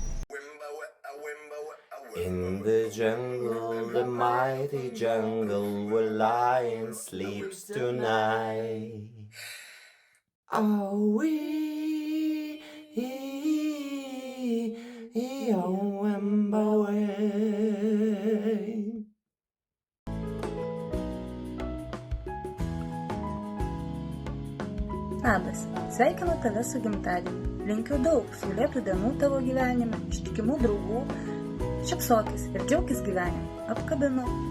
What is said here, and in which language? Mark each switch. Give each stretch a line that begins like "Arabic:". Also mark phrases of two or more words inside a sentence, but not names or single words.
English: In the jungle, the mighty jungle, where lion sleeps tonight. Are we on Wembley?
Lithuanian: Labas, sveikinu tave su gimtadieniu. Linkiu daug saulėtų dienų tavo gyvenime, ištikimų draugų. Šypsokis ir džiaukis gyvenimu. Apkabinu.